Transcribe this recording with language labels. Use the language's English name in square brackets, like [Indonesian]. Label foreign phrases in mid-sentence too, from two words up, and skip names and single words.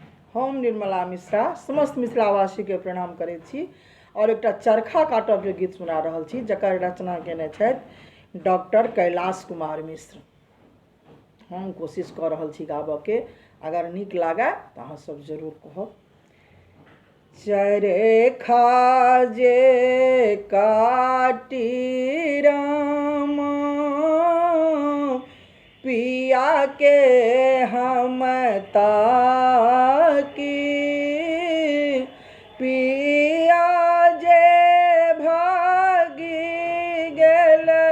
[Maithili] हम निर्मला मिश्रा समस्त मिथिलावासी के प्रणाम करैत छी और एक चरखा काटब के गीत सुना रहल छी जकर रचना केने छथि डॉक्टर कैलाश कुमार मिश्र। हम कोशिश कऽ रहल छी गाबऽ के, अगर नीक लागे तऽ अहाँ सब जरूर कहब। चरखा जे काटी रामा पिया के हम ताकी, पिया जे भागी गेल